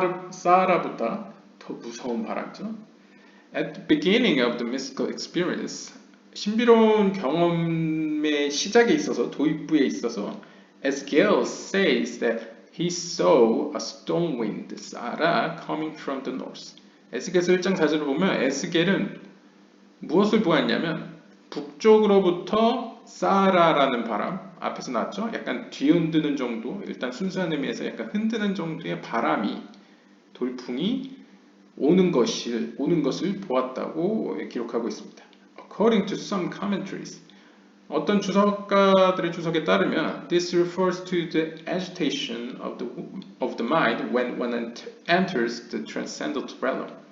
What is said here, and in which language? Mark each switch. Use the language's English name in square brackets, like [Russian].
[Korean] 사하라보다 더 무서운 바람이죠. [English] At the beginning of the mystical experience, [Korean] 신비로운 경험의 시작에 있어서 도입부에 있어서 [English] Ezekiel says that he saw a storm wind, Sara, coming from the north. [Korean] 에스겔서 1장 4절을 보면 에스겔은 무엇을 보았냐면 북쪽으로부터 사라라는 바람, 앞에서 나왔죠? 약간 뒤흔드는 정도, 일단 순수한 의미에서 약간 흔드는 정도의 바람이, 돌풍이 오는 것을 보았다고 기록하고 있습니다. [English] According to some commentaries, [Korean] 어떤 주석가들의 주석에 따르면 [English] this refers to the agitation of the mind when one enters the transcendental realm.